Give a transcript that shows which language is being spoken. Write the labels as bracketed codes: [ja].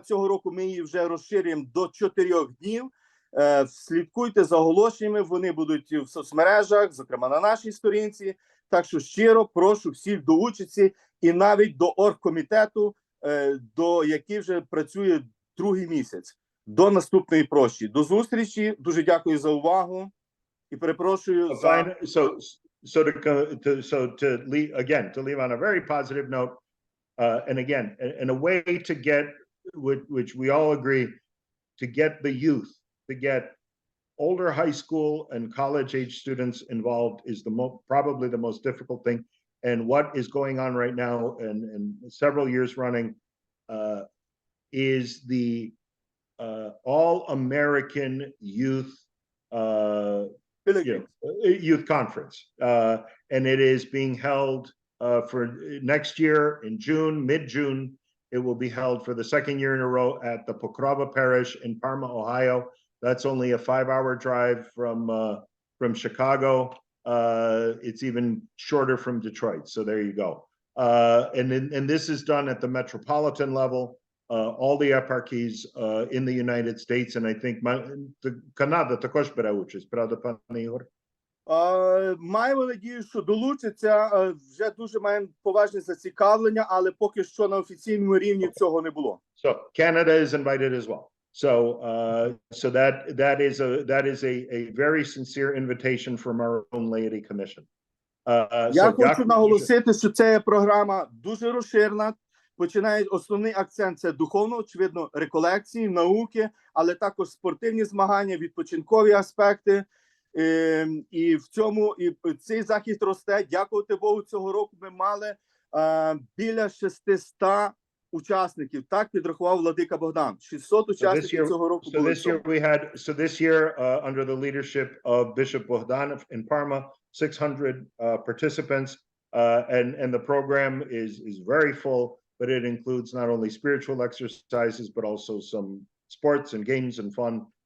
[uk] Цього року ми її вже розширюємо до 4 днів. Слідкуйте за оголошеннями, вони будуть в соцмережах, зокрема на нашій сторінці. Так що щиро прошу всіх до участі і навіть до оргкомітету, який вже працює 2-й місяць, до наступної прощі. До зустрічі, дуже дякую за увагу і перепрошую за... [en] To leave on a very positive note, and again, in a way to get, which we all agree, to get the youth, to get older high school and college age students involved is probably the most difficult thing. And what is going on right now and several years running is the All-American Youth Youth Conference. And it is being held for next year in June, mid-June. It will be held for the 2nd year in a row at the Pokrova Parish in Parma, Ohio. That's only a 5-hour drive from Chicago. It's even shorter from Detroit. So there you go. And this is done at the metropolitan level. All the eparchies in the United States, and I think [uk] Канада також бере участь, правда, пане Ігор? Маємо надію, що долучаться. Вже дуже маємо поважне зацікавлення, але поки що на офіційному рівні цього не було. [en] So Canada is invited as well. So that is a very sincere invitation from our own laity commission. [uk] Я хочу наголосити, що ця програма дуже розширена. Починає основний акцент – це духовно, очевидно, реколекції, науки, але також спортивні змагання, відпочинкові аспекти. І в цьому цей захід росте. Дякувати Богу, цього року ми мали біля 600 учасників. Так підрахував владика Богдан. 600 учасників цього року було. [en] This year, under the leadership of Bishop Bogdan in Parma, 600 participants, and the program is very full. But it includes not only spiritual exercises, but also some sports and games and fun.